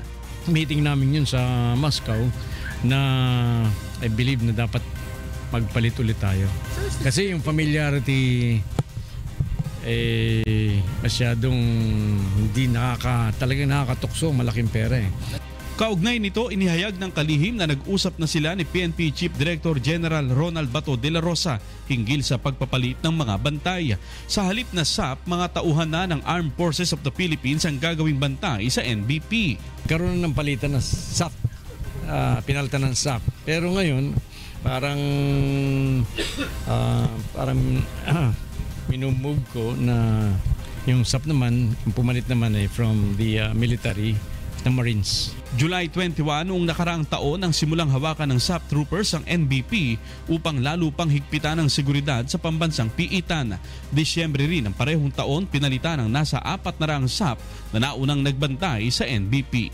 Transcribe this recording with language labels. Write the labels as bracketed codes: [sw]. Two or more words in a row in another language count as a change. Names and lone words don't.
[tl] Meeting namin yun sa Moscow na [en] I believe [tl] na dapat magpalit ulit tayo. Kasi yung familiarity masyadong hindi talagang nakakatukso, malaking pera eh. Kaugnay nito, inihayag ng kalihim na nag-usap na sila ni PNP Chief Director General Ronald Bato de la Rosa hinggil sa pagpapalit ng mga bantay. Sa halip na SAP, mga tauhan na ng Armed Forces of the Philippines ang gagawing bantay sa NBP. Karoon ng palitan ng SAP, pinalitan ng SAP. Pero ngayon, parang minumove ko na yung SAP naman, yung pumalit naman [en] from the military [tl] ng Marines. July 21, noong nakaraang taon ang simulang hawakan ng SAP troopers ang NBP upang lalo pang higpitan ang seguridad sa pambansang piitan. Disyembre rin ng parehong taon, pinalitan ng nasa 400 SAP na naunang nagbantay sa NBP.